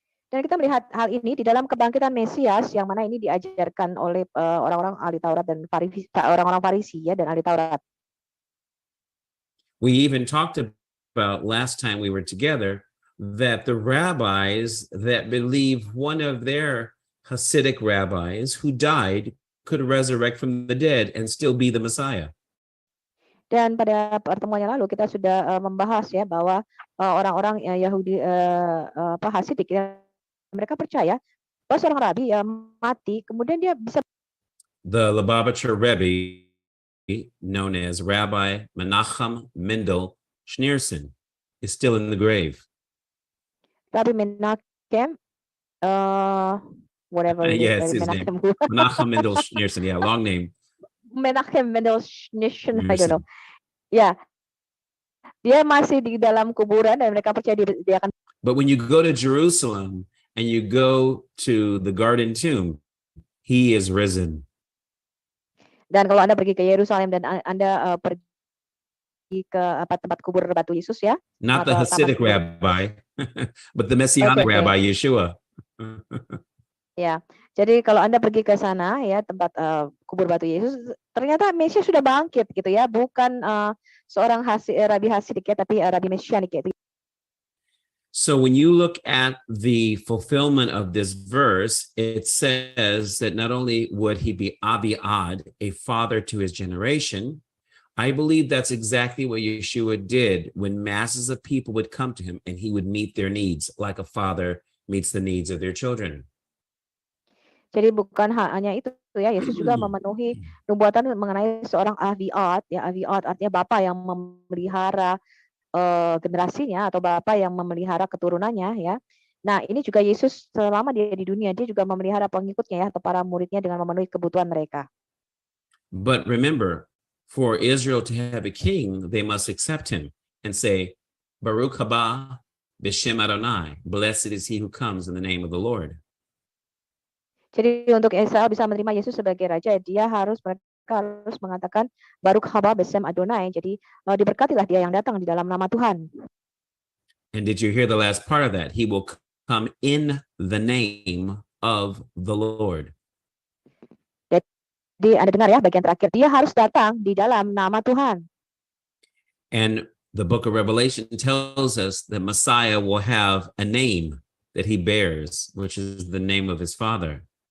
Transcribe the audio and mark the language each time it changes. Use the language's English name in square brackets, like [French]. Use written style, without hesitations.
[Indonesian] Dan kita melihat hal ini di dalam kebangkitan Mesias yang mana ini diajarkan oleh orang-orang ahli Taurat dan orang-orang Farisi ya dan ahli Taurat. [English] We even talked about last time we were together that the rabbis that believe one of their Hasidic rabbis who died could resurrect from the dead and still be the Messiah. [Indonesian] Dan pada pertemuan yang lalu kita sudah membahas ya bahwa orang-orang Yahudi Hasidik ya, mereka percaya bahwa seorang rabi mati kemudian dia bisa. [English] The Lubavitcher Rebbe, known as Rabbi Menachem Mendel Schneerson, is still in the grave. Rabbi Menachem, whatever it yes, is, his name. Menachem Mendel Schneerson, yeah, long name. Menachem Mendel Schneerson, I don't know. [Indonesian] Ya, dia masih di dalam kuburan dan mereka percaya dia akan. [English] But when you go to Jerusalem and you go to the garden tomb, he is risen. [Indonesian] Dan kalau Anda pergi ke Yerusalem dan Anda pergi ke tempat kubur batu Yesus ya. [English] Not the Hasidic rabbi, but the Messianic rabbi Yeshua. [Indonesian] Ya, jadi kalau Anda pergi ke sana ya tempat kubur batu Yesus, ternyata Mesias sudah bangkit gitu ya, bukan seorang rabi Hasidik ya, tapi rabi Mesianik ya. [English] So when you look at the fulfillment of this verse, it says that not only would he be Abiad, a father to his generation, I believe that's exactly what Yeshua did when masses of people would come to him and he would meet their needs like a father meets the needs of their children. [Indonesian] Jadi bukan hanya itu ya, Yesus juga memenuhi nubuatan mengenai seorang Abiad ya, Abiad artinya bapak yang memelihara generasinya atau bapak yang memelihara keturunannya ya. Nah, ini juga Yesus selama dia di dunia dia juga memelihara pengikutnya ya atau para muridnya dengan memenuhi kebutuhan mereka. [English] But remember, for Israel to have a king, they must accept him and say, [Hebrew] Baruch haba b'shem Adonai, [English] blessed is he who comes in the name of the Lord. [Indonesian] Jadi untuk Israel bisa menerima Yesus sebagai raja, dia harus mengatakan [Hebrew] Baruch haba b'shem Adonai. [Indonesian] Jadi diberkatilah dia yang datang di dalam nama Tuhan. [English] And did you hear the last part of that? He will come in the name of the Lord. [Indonesian] Jadi Anda dengar ya bagian terakhir, dia harus datang di dalam nama Tuhan. [English] And the book of Revelation tells us that Messiah will have a name that he bears, which is the name of his father.